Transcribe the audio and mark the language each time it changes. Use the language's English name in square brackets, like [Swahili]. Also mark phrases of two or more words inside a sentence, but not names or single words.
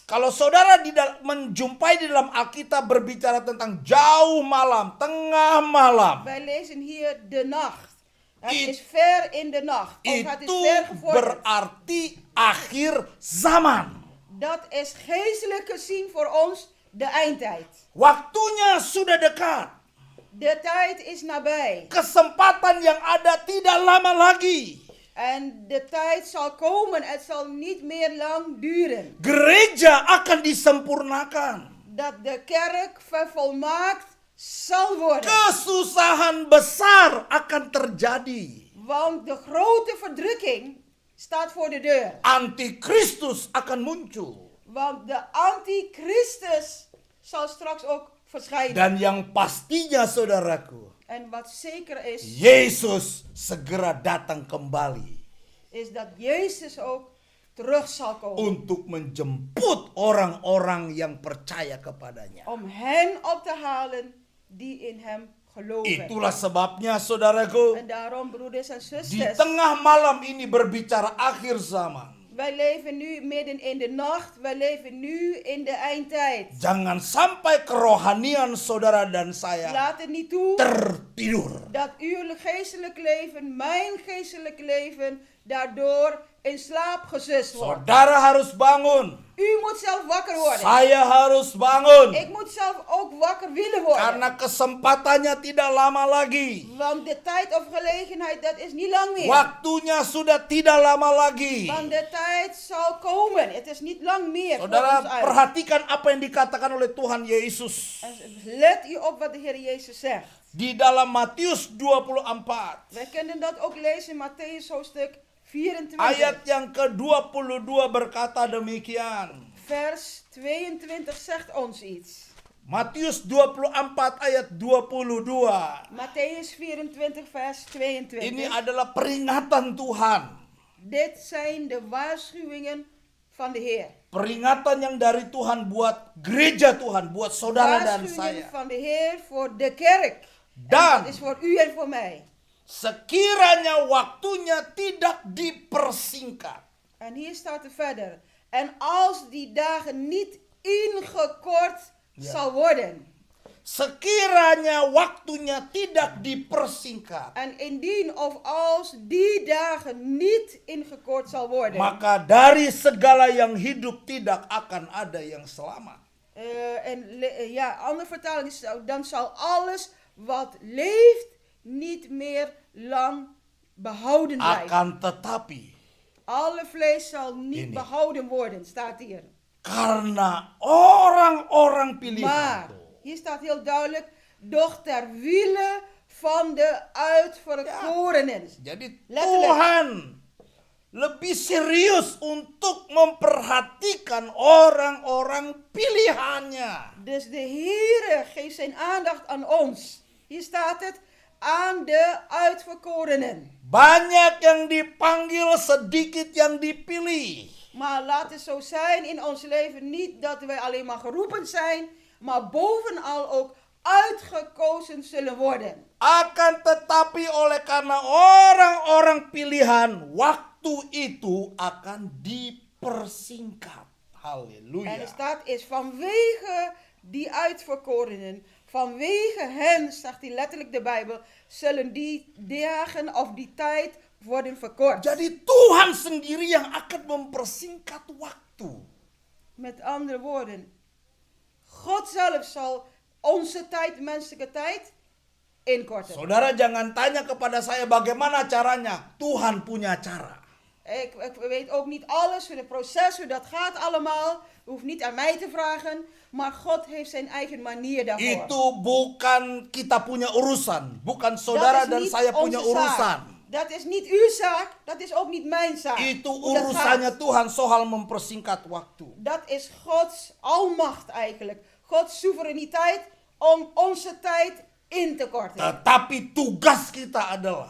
[Indonesian] Kalau saudara menjumpai di dalam Alkitab berbicara tentang jauh malam, tengah malam, [Dutch] Wij lezen hier de nacht. Het It- is ver in de nacht. Of het is [Indonesian] itu [Dutch] ver gevorderd. [Indonesian] berarti akhir zaman. [Dutch] Dat is geestelijk gezien voor ons de eindtijd. [Indonesian] Waktunya sudah dekat. [Dutch] De tijd is nabij. [Indonesian] Kesempatan yang ada tidak lama lagi. [Dutch] En de tijd zal komen. Het zal niet meer lang duren. [Indonesian] Gereja akan disempurnakan. [Dutch] Dat de kerk vervolmaakt zal worden. [Indonesian] Kesusahan besar akan terjadi. [Dutch] Want de grote verdrukking staat voor de deur. [Indonesian] Antikristus akan muncul. [Dutch] Want de antichristus zal straks ook verschijnen. [Indonesian] Dan yang pastinya, saudaraku, [Dutch] En wat zeker is, [Indonesian] Yesus segera datang kembali [Dutch] is dat Jezus ook terug zal komen. [Indonesian] untuk menjemput orang-orang yang percaya kepadanya. [Dutch] Om hen op te halen die in hem geloven. [Indonesian] Itulah sebabnya, saudaraku, [Dutch] En daarom, broeders en [Indonesian] di [Dutch] zusters, [Indonesian] tengah malam ini berbicara akhir zaman. [Dutch] wij leven nu midden in de nacht. Wij leven nu in de eindtijd. [Indonesian] Jangan sampai kerohanian saudara dan saya [Dutch] Laat het niet toe [Indonesian] tertidur. [Dutch] dat uw geestelijk leven, mijn geestelijk leven, daardoor in slaap gesust wordt. [Indonesian] Saudara harus bangun. [Dutch] U moet zelf wakker worden. [Indonesian] Saya harus bangun. [Dutch] Ik moet zelf ook wakker willen worden. [Indonesian] Karena kesempatannya tidak lama lagi. [Dutch] Want de tijd of gelegenheid, dat is niet lang meer. [Indonesian] Waktunya sudah tidak lama lagi. [Dutch] Want de tijd zal komen. Het is niet lang meer. voor [Indonesian] Saudara, [Dutch] ons uit. [Indonesian] perhatikan apa yang dikatakan oleh Tuhan Yesus. [Dutch] En let u op wat de Heer Jezus zegt. [Indonesian] Di dalam Matius 24. [Dutch] Wij kunnen dat ook lezen in Matthäus hoofdstuk 24. [Indonesian] Ayat yang ke-22 berkata demikian. [Dutch] Vers 22 zegt ons iets. [Indonesian] Matius 24 ayat 22. [Dutch] Matthäus 24 vers 22. [Indonesian] Ini adalah peringatan Tuhan. [Dutch] Dit zijn de waarschuwingen van de Heer. [Indonesian] Peringatan yang dari Tuhan buat gereja Tuhan, buat saudara dan [Dutch] Waarschuwingen [Indonesian] saya. [Dutch] van de Heer voor de kerk. En [Indonesian] Dan [Dutch] dat is voor u en voor mij. [Indonesian] sekiranya waktunya tidak dipersingkat. [Dutch] En hier staat er verder. En als die dagen niet ingekort zal worden. [Indonesian] Sekiranya waktunya tidak dipersingkat, [Dutch] En indien of als die dagen niet ingekort zal worden. [Indonesian] maka dari segala yang hidup tidak akan ada yang selamat. [Dutch] Andere vertaling is, dan zal alles wat leeft niet meer lang behouden blijven. [Indonesian] Akan tetapi, [Dutch] Alle vlees zal niet [Indonesian] Ini. [Dutch] behouden worden, staat hier. [Indonesian] karena orang-orang pilihan, [Dutch] Maar, hier staat heel duidelijk, doch ter wille van de uitverkorenen. [Indonesian] jadi [Dutch] Letterlijk. [Indonesian] Tuhan lebih serius untuk memperhatikan orang-orang pilihannya. [Dutch] Dus de Heere geeft zijn aandacht aan ons. Hier staat het, aan de uitverkorenen. [Indonesian] Banyak yang dipanggil, sedikit yang dipilih. [Dutch] Maar laat het zo zijn in ons leven niet dat wij alleen maar geroepen zijn, maar bovenal ook uitgekozen zullen worden. [Indonesian] Akan tetapi oleh karena orang-orang pilihan, waktu itu akan dipersingkat. [Dutch] En [Indonesian] Haleluya. [Dutch] er staat is vanwege die uitverkorenen, vanwege hen, zegt hij letterlijk de Bijbel, zullen die dagen of die tijd worden verkort. [Indonesian] Jadi Tuhan sendiri yang akan mempersingkat waktu. [Dutch] Met andere woorden, God zelf zal onze tijd, menselijke tijd, inkorten. [Indonesian] Saudara jangan tanya kepada saya bagaimana caranya. Tuhan punya cara. [Dutch] Ik weet ook niet alles, hoe het proces, hoe dat gaat allemaal. U hoeft niet aan mij te vragen, maar God heeft zijn eigen manier daarvoor. [Indonesian] Itu bukan kita punya urusan. Bukan saudara [Dutch] Dat is [Indonesian] dan [Dutch] niet [Indonesian] saya punya [Dutch] onze [Indonesian] urusan. [Dutch] zaak. Dat is niet uw zaak, dat is ook niet mijn zaak. [Indonesian] Itu [Dutch] Hoe dat [Indonesian] urusannya [Dutch] gaat. [Indonesian] Tuhan soal mempersingkat waktu. [Dutch] Dat is Gods almacht eigenlijk. Gods soevereiniteit om onze tijd in te korten. [Indonesian] Tetapi tugas kita adalah